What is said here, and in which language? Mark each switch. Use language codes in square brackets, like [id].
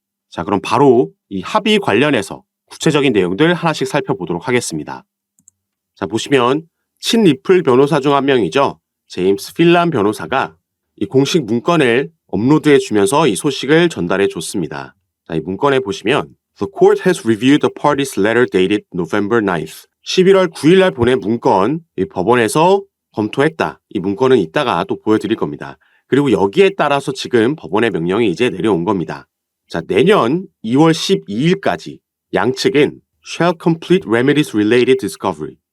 [ko] 자, 그럼 바로 이 합의 관련해서 구체적인 내용들 하나씩 살펴보도록 하겠습니다. 자, 보시면 친리플 변호사 중 한 명이죠. 제임스 필란 변호사가 이 공식 문건을 업로드해 주면서 이 소식을 전달해 줬습니다. 자, 이 문건에 보시면 [en] The court has reviewed the party's letter dated November 9th. [ko] 11월 9일 날 보낸 문건, 이 법원에서 검토했다. 이 문건은 이따가 또 보여드릴 겁니다. 그리고 여기에 따라서 지금 법원의 명령이 이제 내려온 겁니다. 자, 내년 2월 12일까지 양측은 [en] shall complete remedies related discovery.